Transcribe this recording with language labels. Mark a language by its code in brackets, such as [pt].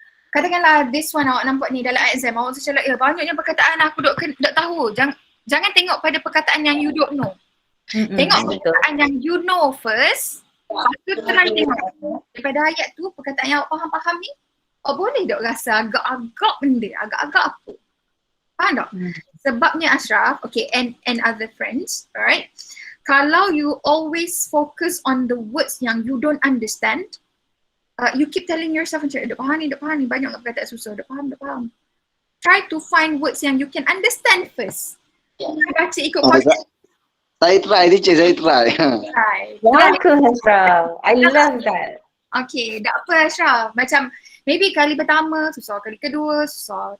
[ms] Katakanlah this one awak nampak ni dalam exam, awak tu cakap, banyaknya perkataan aku duk tahu. Jangan tengok pada perkataan yang [en] you don't know. [ms] Tengok perkataan yang [en] you know first. [ms] Lepas tu try tengok. Daripada ayat tu, perkataan yang awak faham ni, boleh dok rasa agak-agak benda, agak-agak apa. Faham tak? Sebabnya [en] Ashraf, okay, and other friends, alright. Kalau you always focus on the words yang you don't understand, you keep telling yourself macam, [ms] dok faham ni, banyak perkataan susah, dok faham. [en] Try to find words yang you can understand first. [ms] Baca ikut konsep. Saya try teacher, saya try. [en] Bagus Ashraf, I love that. [ms] Okay, tak apa Ashraf. Macam Maybe kali pertama susah, kali kedua susah.